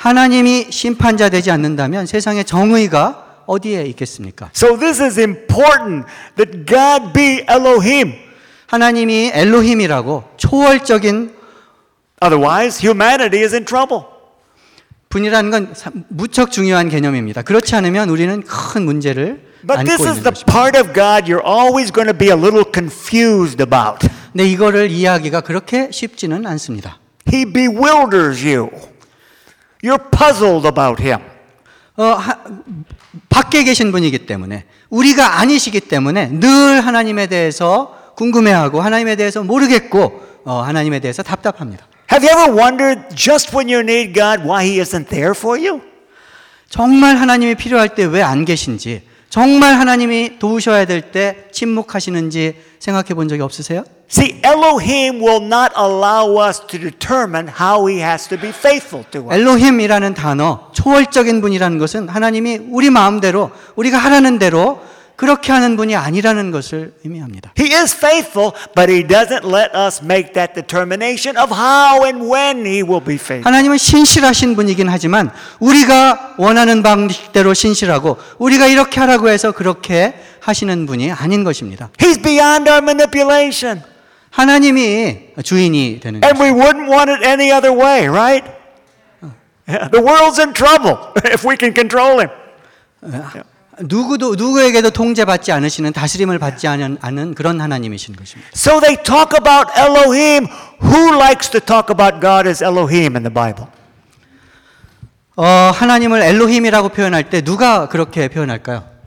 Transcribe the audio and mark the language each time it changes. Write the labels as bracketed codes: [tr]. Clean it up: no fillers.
[ko] 하나님이 심판자 되지 않는다면 세상에 정의가 어디에 있겠습니까? [en] So this is important that God be Elohim. [ko] 하나님이 엘로힘이라고 초월적인 [en] Otherwise, humanity is in trouble. [ko] 분이라는 건 무척 중요한 개념입니다. 그렇지 않으면 우리는 큰 문제를 [en] But this is the part of God you're always going to be a little confused about. [ko] 근데 이거를 이해하기가 그렇게 쉽지는 않습니다. [en] He bewilders you. You're puzzled about him. [ko] 밖에 계신 분이기 때문에 우리가 아니시기 때문에 늘 하나님에 대해서 궁금해하고 하나님에 대해서 모르겠고 하나님에 대해서 답답합니다. [en] Have you ever wondered just when you need God why he isn't there for you? [ko] 정말 하나님이 필요할 때 왜 안 계신지 정말 하나님이 도우셔야 될 때 침묵하시는지 생각해 본 적이 없으세요? [en] See, Elohim will not allow us to determine how he has to be faithful to us. [ko] Elohim이라는 단어, 초월적인 분이라는 것은 하나님이 우리 마음대로, 우리가 하라는 대로 그렇게 하는 분이 아니라는 것을 의미합니다. [en] He is faithful, but he doesn't let us make that determination of how and when he will be faithful. [ko] 하나님은 신실하신 분이긴 하지만 우리가 원하는 방식대로 신실하고 우리가 이렇게 하라고 해서 그렇게 하시는 분이 아닌 것입니다. [en] He's beyond our manipulation. [ko] 하나님이 주인이 되는 것입니다. [en] And we wouldn't want it any other way, right? The world's in trouble if we can control him. [ko] 누구에게도 통제받지 않으시는 다스림을 받지 않은 그런 하나님이신 것입니다. [en] So they talk about Elohim. Who likes to talk about God as Elohim in the Bible? [ko] 하나님을 엘로힘이라고 표현할 때 누가 그렇게 표현할까요?